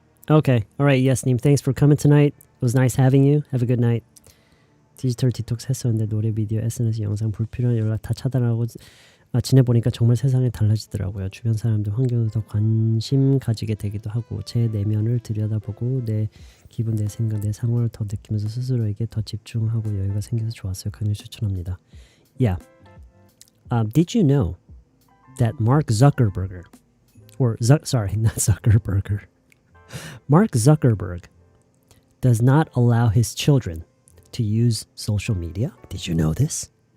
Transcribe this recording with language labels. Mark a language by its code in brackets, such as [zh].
[en] Okay. All right. Yes, Neem. Thanks for coming tonight. It was nice having you. Have a good night. [ko] 디지털 디톡스 했었는데 노래, 비디오, SNS, 영상, 불필요한 연락 다 차단하고 지내보니까 정말 세상이 달라지더라고요. 주변 사람들 환경에 더 관심 가지게 되기도 하고 제 내면을 들여다보고 내 기분, 내 생각, 내 상황을 더 느끼면서 스스로에게 더 집중하고 여유가 생겨서 좋았어요. 강력 추천합니다. Yeah. [en] Did you know that Mark Zuckerberg, sorry, not Zuckerberg, Mark Zuckerberg does not allow his children to use social media? Did you know this?